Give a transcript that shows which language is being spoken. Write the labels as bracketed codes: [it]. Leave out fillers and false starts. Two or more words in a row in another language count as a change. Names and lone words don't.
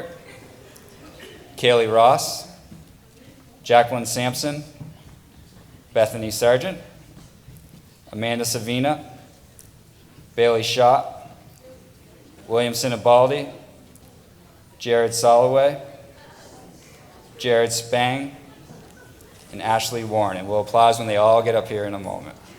[en] Kaylee Ross. Jacqueline Sampson. Bethany Sargent. Amanda Savina. Bailey Schott. William Sinibaldi. Jared Soloway. Jared Spang. And Ashley Warren. And we'll applause when they all get up here in a moment.